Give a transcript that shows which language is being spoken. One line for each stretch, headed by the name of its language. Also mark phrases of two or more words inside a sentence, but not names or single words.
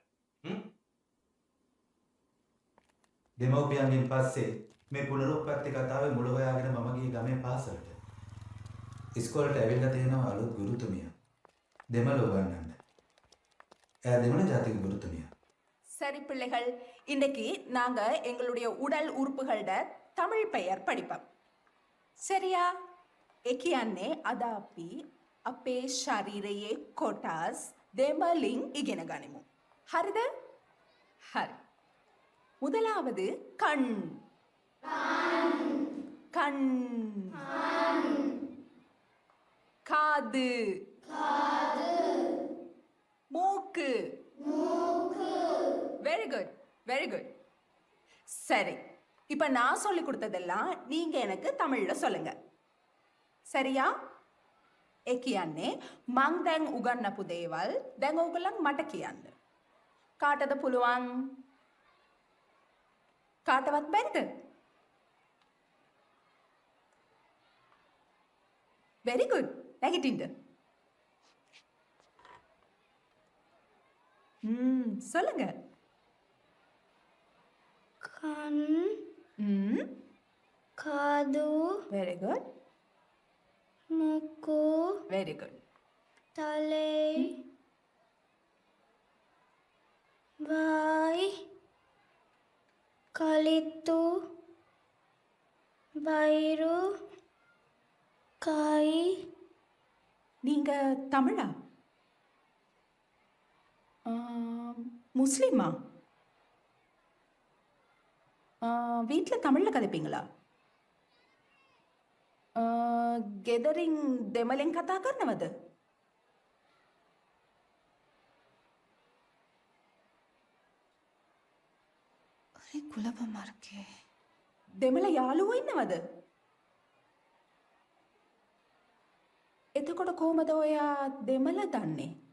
Sinhala: දෙමව්පියන්ගෙන් පස්සේ මේ පුනරුත්පත්ති කතාවේ මුල හොයාගෙන මම ගියේ ගමේ පාසලට. ඉස්කෝලේට ඇවිල්ලා තියෙනවා අලුත් ගුරුතුමිය. දෙමළ උගන්වන්න. එයා දෙමළ ජාතික ගුරුතුමිය.
Tamil: சரி பிள்ளைகள், இன்றைக்கு நாங்க எங்களுடைய உடல் உறுப்புகளோட தமிழ் பெயர் படிப்போம். சரியா?
Sinhala: ඒ කියන්නේ අද අපි අපේ ශරීරයේ කොටස් දෙමළින් ඉගෙන ගනිමු. හරිද? හරි.
Tamil: முதலாவது கண். கண். காது. மூக்கு.
English: very good, very good.
Tamil: சரி, இப்ப நான் சொல்லி கொடுத்ததெல்லாம் நீங்க எனக்கு தமிழ்ல சொல்லுங்க. சரியா?
Sinhala: ඒ කියන්නේ මං දැන් උගන්වපු දේවල් දැන් ඕගොල්ලන් මට කියන්න. කාටද පුළුවන්? කාටවත් බැරිද?
English: very good.
Sinhala: නැගිටින්න.
Tamil: சொல்லுங்க. கண். காது.
English: very good.
Tamil: மூக்கு.
English: very good.
Tamil: தலை. வாய். கழித்து. வயிறு. கை. நீங்க தமிழா? முஸ்லிமா? வீட்ல தமிழ்ல கதைப்பீங்களா?
Sinhala: ගෙදරින් දෙමළෙන් කතා කරනවද? අරි කුලප මාර්කේ. දෙමළ යාළුවෝ ඉන්නවද? එතකොට කොහමද ඔයා දෙමළ දන්නේ?